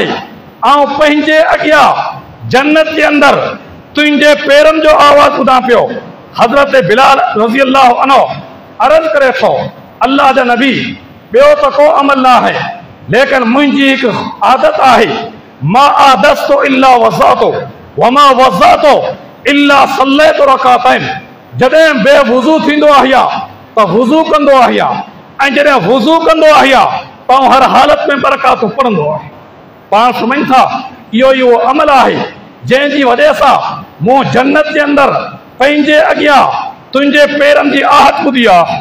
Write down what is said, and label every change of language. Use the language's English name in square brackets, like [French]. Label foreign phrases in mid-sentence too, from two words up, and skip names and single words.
[Sindhi] ऐं पंहिंजे अॻियां जन्नत जे अंदरि तुंहिंजे पेरनि जो आवाज़ ॿुधां पियो। हज़रत बिलाल [Arabic] رضي الله عنه [Sindhi] अर्ज़ करे थो, अल्लाह जा नबी, ॿियो त को अमल न आहे, लेकिन मुंहिंजी हिकु आदत आहे, [Arabic] ما أحدثت إلا توضأت وما توضأت إلا صليت ركعتين, [Sindhi] जॾहिं बेवुज़ू थींदो आहे त वुज़ू कंदो आहे ऐं जॾहिं वुज़ू कंदो आहे त हर हालत में बरकातूं पढ़ंदो आहे। पाण सम्झनि था इहो ई उहो अमल आहे जंहिंजी वजह सां मूं जन्नत जे अंदरि पंहिंजे अॻियां तुंहिंजे पेरनि जी आहट ॿुधी आहे।